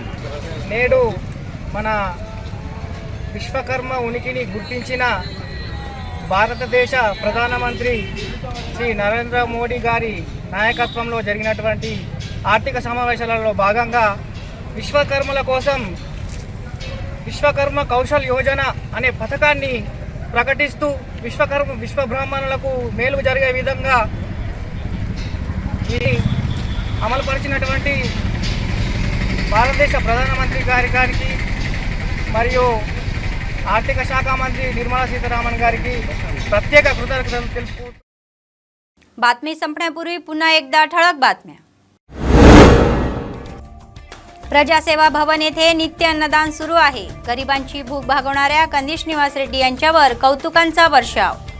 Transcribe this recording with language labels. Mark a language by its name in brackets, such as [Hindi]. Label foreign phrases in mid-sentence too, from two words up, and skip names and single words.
[Telugu] నేడు మన విశ్వకర్మ ఉనికిని గుర్తించిన భారతదేశ ప్రధానమంత్రి శ్రీ నరేంద్ర మోడీ గారి నాయకత్వంలో జరిగినటువంటి ఆర్థిక సమావేశాలలో భాగంగా విశ్వకర్మల కోసం విశ్వకర్మ కౌశల్ యోజన అనే పథకాన్ని ప్రకటిస్తూ విశ్వ బ్రాహ్మణులకు మేలు జరిగే విధంగా ఈ అమలుపరిచినటువంటి భారతదేశ ప్రధానమంత్రి గారికి మరియు ఆర్థిక శాఖ మంత్రి నిర్మలా సీతారామన్ గారికి ప్రత్యేక కృతజ్ఞత తెలుపుతూ [Marathi] बातमी संपण्यापूर्वी पुन्हा एकदा ठळक बातम्या. प्रजासेवा भवन येथे नित्य अन्नदान सुरू आहे. गरिबांची भूक भागवणाऱ्या कंदिश निवास रेड्डी यांच्यावर कौतुकांचा वर्षाव.